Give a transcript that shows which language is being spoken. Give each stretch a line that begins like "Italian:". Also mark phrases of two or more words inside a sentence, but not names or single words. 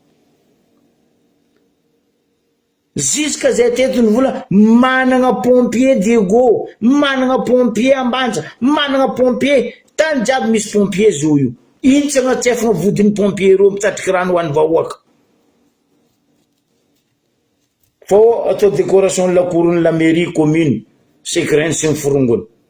Malagasy: Jusqu'à zay teto ny vola managna pompier Diego, managna pompier Ambanja, managna pompier tany jiaby misy pompier zo io. Ino tsy agnatsefagna vodin'ny pompier reo mitatriky rano ho an'ny vahoaka. Fô atao décoration
French: la cour la mairie commune,
Malagasy: sekreny sy ny forongony.